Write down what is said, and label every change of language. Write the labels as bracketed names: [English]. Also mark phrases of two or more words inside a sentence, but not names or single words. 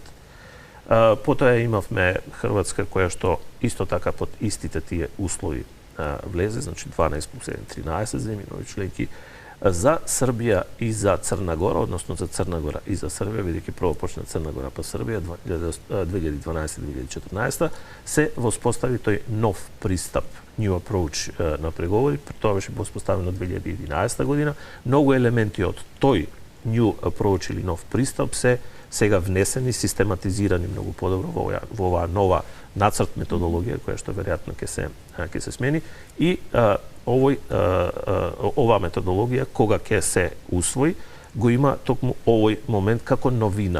[Macedonian] Потоа имавме Хрватска која што исто така под истите тие услови влезе, значи 12 плюс 1, 13 земји нови членки. За Србија и за Црна Гора, односно за Црна Гора и за Србија, бидејќи прво почна Црна Гора па Србија 2012-2014, се воспостави тој нов пристап, [English] new approach [Macedonian] на преговори. Тоа беше воспоставено 2011 година. Многу елементи од тој [English] new approach [Macedonian] или нов пристап се сега внесени, систематизирани многу подобро во оваа нова нацрт методологија која што веројатно ќе се смени, и оваа методологија кога ќе се усвои го има токму овој момент како новина.